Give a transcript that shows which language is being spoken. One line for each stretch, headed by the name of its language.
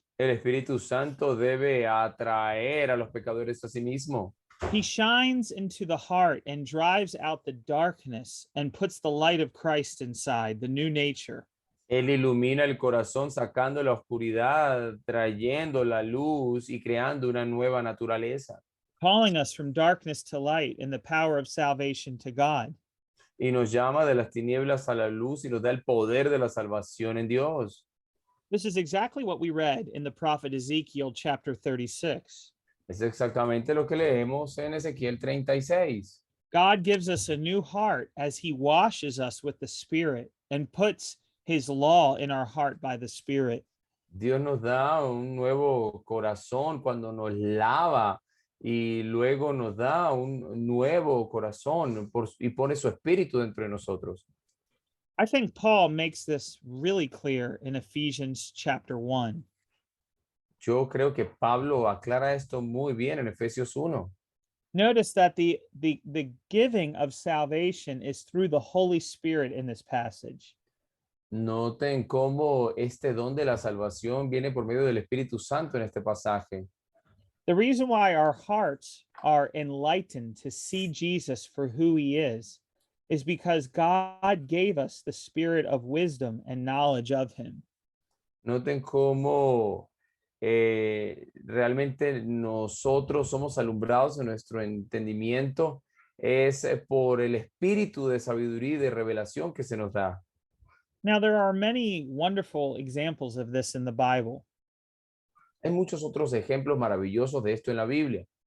Spanish: El Espíritu Santo debe atraer a los pecadores a sí mismo.
English: He shines into the heart and drives out the darkness and puts the light of Christ inside, the new nature.
Spanish: Él ilumina el corazón sacando la oscuridad, trayendo la luz y creando una nueva naturaleza.
English: Calling us from darkness to light in the power of salvation to God.
Spanish: Y nos llama de las tinieblas a la luz y nos da el poder de la salvación en Dios.
English: This is exactly what we read in the prophet Ezekiel chapter 36.
Spanish: Es exactamente lo que leemos en Ezequiel 36.
English: God gives us a new heart as he washes us with the Spirit and puts his law in our heart by the Spirit.
Spanish: Dios nos da un nuevo corazón cuando nos lava y luego nos da un nuevo corazón y pone su espíritu dentro de nosotros.
English: I think Paul makes this really clear in Ephesians chapter 1.
Spanish: Yo creo que Pablo aclara esto muy bien en Efesios 1.
English: Notice that the giving of salvation is through the Holy Spirit in this passage.
Spanish: Noten cómo este don de la salvación viene por medio del Espíritu Santo en este pasaje.
English: The reason why our hearts are enlightened to see Jesus for who he is because God gave us the spirit of wisdom and knowledge of him.
Spanish: Noten cómo realmente nosotros somos alumbrados en nuestro entendimiento es por el espíritu de sabiduría y de revelación que se nos da.
English: Now, there are many wonderful examples of this in the Bible.
Spanish: Hay muchos otros ejemplos maravillosos de esto en la Biblia.